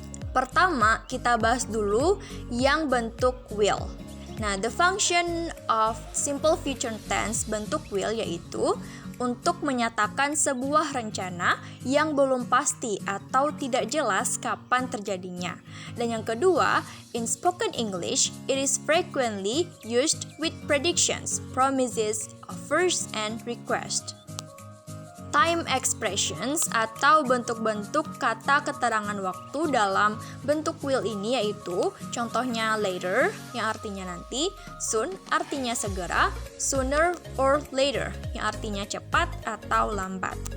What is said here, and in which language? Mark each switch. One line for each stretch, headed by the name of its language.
Indonesian: Pertama, kita bahas dulu yang bentuk will. Nah,
English: the function of simple future tense
Indonesian: bentuk will yaitu untuk menyatakan sebuah rencana yang belum pasti atau tidak jelas kapan terjadinya. Dan yang kedua,
English: in spoken English, it is frequently used with predictions, promises, offers, and requests.
Indonesian: Time expressions atau bentuk-bentuk kata keterangan waktu dalam bentuk will ini yaitu contohnya later yang artinya nanti, soon artinya segera,
English: sooner or later
Indonesian: yang artinya cepat atau lambat.